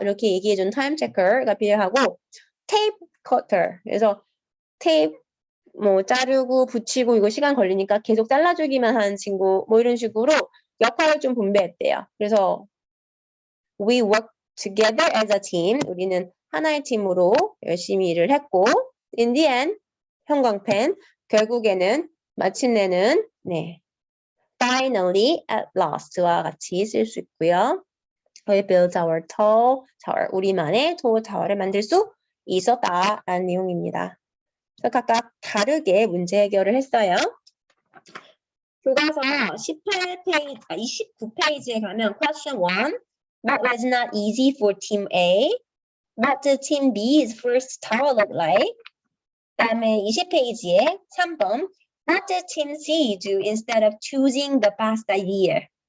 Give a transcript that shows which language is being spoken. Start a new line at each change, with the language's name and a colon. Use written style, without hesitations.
Korean: 이렇게 얘기해준 타임 체커가 필요하고 테이프 커터. 그래서 테이프 뭐 자르고 붙이고 이거 시간 걸리니까 계속 잘라주기만 하는 친구 뭐 이런 식으로 역할을 좀 분배했대요. 그래서
English: we work together as a team.
Korean: 우리는 하나의 팀으로 열심히 일을 했고
English: in the end
Korean: 형광펜 결국에는 마침내는
English: finally at last
Korean: 와 같이 쓸 수 있고요.
English: We built our tall tower.
Korean: 우리만의
English: tall tower
Korean: 를 만들 수 있었다라는 내용입니다. 그래서 각각 다르게 문제 해결을 했어요. 교과서 29페이지에 가면 question 1.
English: What was not easy for team A? What did team B's first tower look like?
Korean: 그다음에 20페이지에 3번.
English: What did team C do instead of choosing the best idea?